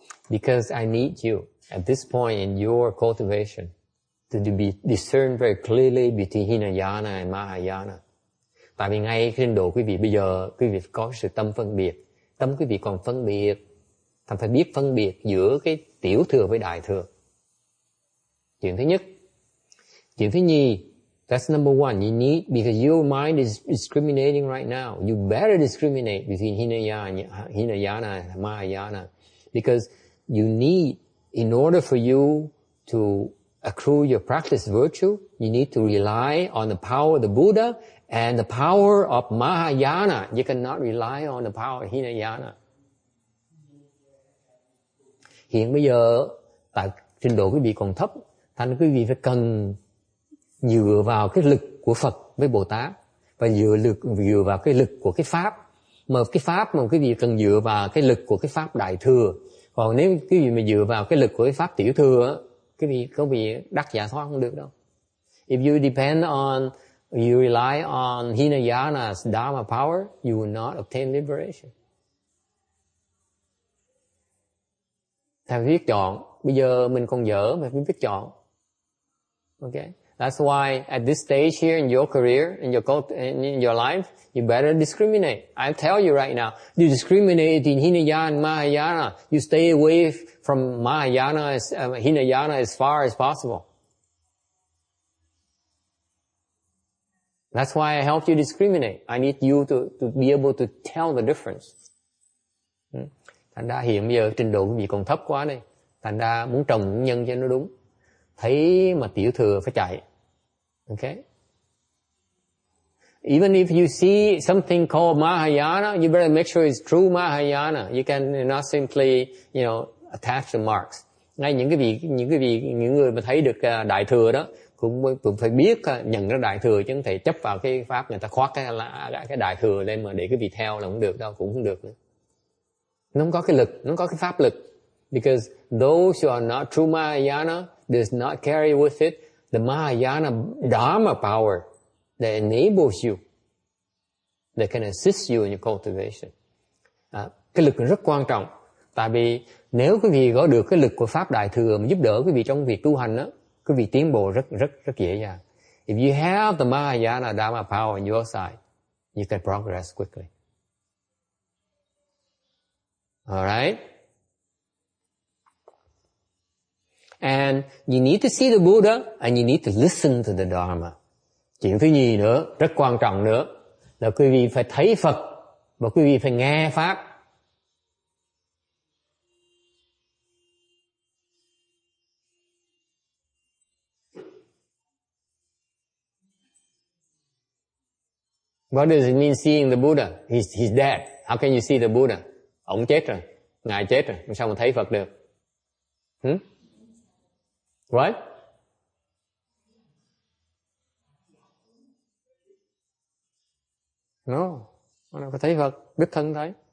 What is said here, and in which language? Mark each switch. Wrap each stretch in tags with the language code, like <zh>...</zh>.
<en>Because I need you at this point in your cultivation to discern very clearly between Hinayana and Mahayana.</en> <vi>Tại vì ngay trên độ quý vị bây giờ, quý vị có sự tâm phân biệt. Tâm quý vị còn phân biệt. Thành phải biết phân biệt giữa cái tiểu thừa với đại thừa. Chuyện thứ nhất. Chuyện thứ nhì,</vi> <en>that's number one. You need, because your mind is discriminating right now. You better discriminate between Hinayana and Mahayana. Because you need, in order for you to accrue your practice virtue, you need to rely on the power of the Buddha and the power of Mahayana. You cannot rely on the power of Hinayana.</en> <vi>Hiện bây giờ, tại trình độ quý vị còn thấp, thành quý vị phải cần dựa vào cái lực của Phật với Bồ Tát, và dựa vào cái lực của cái Pháp. Mà cái Pháp mà quý vị cần dựa vào cái lực của cái Pháp Đại Thừa. Còn nếu quý vị mà dựa vào cái lực của cái Pháp Tiểu Thừa, quý vị đắc giải thoát không được đâu.</vi> <en>If you depend on, you rely on Hinayana's Dharma power, you will not obtain liberation.</en> <vi>Thầy phải biết chọn. Bây giờ mình còn dở mà phải biết chọn.</vi> <en>Okay? That's why at this stage here in your career, in your life, you better discriminate. I tell you right now, you discriminate in Hinayana and Mahayana. You stay away from Hinayana as far as possible. That's why I help you discriminate. I need you to be able to tell the difference.</en> <vi>Thành ra hiện bây giờ trình độ quý vị còn thấp quá đây. Thành ra muốn trồng nhân cho nó đúng. Thấy mà tiểu thừa phải chạy.</vi> <en>Okay? Even if you see something called Mahayana, you better make sure it's true Mahayana. You can not simply, attach the marks.</en> <vi>Ngay những người mà thấy được đại thừa đó cũng phải biết nhận ra đại thừa, chứ không thể chấp vào cái pháp người ta khoác cái đại thừa lên mà để cái vị theo là không được đâu, cũng không được nữa. Nó không có cái lực, nó không có cái pháp lực.</vi> <en>Because those who are not true Mahayana does not carry with it the Mahayana Dharma power that enables you, that can assist you in your cultivation.</en> <vi>Cái lực rất quan trọng. Tại vì nếu quý vị có được cái lực của pháp đại thừa mà giúp đỡ quý vị trong việc tu hành đó, quý vị tiến bộ rất dễ dàng.</vi> <en>If you have the Mahayana Dharma power on your side, you can progress quickly. Alright? And you need to see the Buddha and you need to listen to the Dharma.</en> <vi>Chuyện thứ nhì nữa, rất quan trọng nữa, là quý vị phải thấy Phật và quý vị phải nghe Pháp.</vi> <en>What does it mean seeing the Buddha? He's dead. How can you see the Buddha?</en> <vi>Ông chết rồi. Ngài chết rồi. Sao mà thấy Phật được?</vi> <en>What?</en> <vi>No, nó có thấy Phật, đích thân thấy.</vi>